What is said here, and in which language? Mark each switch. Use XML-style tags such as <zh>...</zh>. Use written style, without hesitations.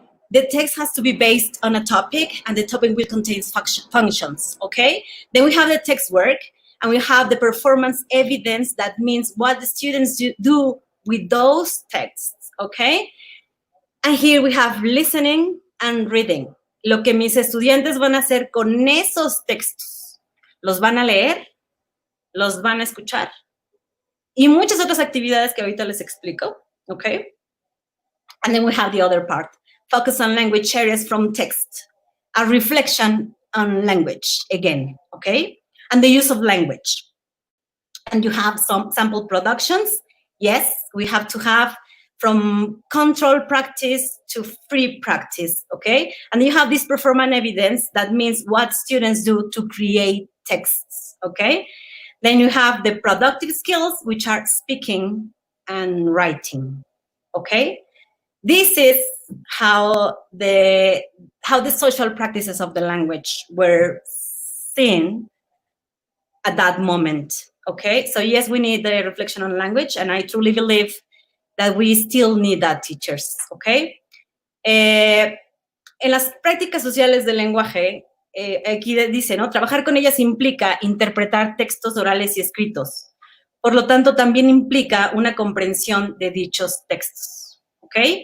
<en>The text has to be based on a topic, and the topic will contain functions, okay? Then we have the text work, and we have the performance evidence. That means what the students do with those texts, okay? And here we have listening and reading.</en> <es>Lo que mis estudiantes van a hacer con esos textos. Los van a leer, los van a escuchar, y muchas otras actividades que ahorita les explico, okay?</es> <en>And then we have the other part. Focus on language areas from text. A reflection on language, again, okay? And the use of language. And you have some sample productions. Yes, we have to have from control practice to free practice, okay? And you have this performance evidence. That means what students do to create texts, okay? Then you have the productive skills, which are speaking and writing, okay? This is how the social practices of the language were seen at that moment, okay? So yes, we need the reflection on language, and I truly believe that we still need that, teachers, okay?</en> <es>En las prácticas sociales del lenguaje, aquí dice, ¿no? Trabajar con ellas implica interpretar textos orales y escritos. Por lo tanto, también implica una comprensión de dichos textos, ¿ok?</es>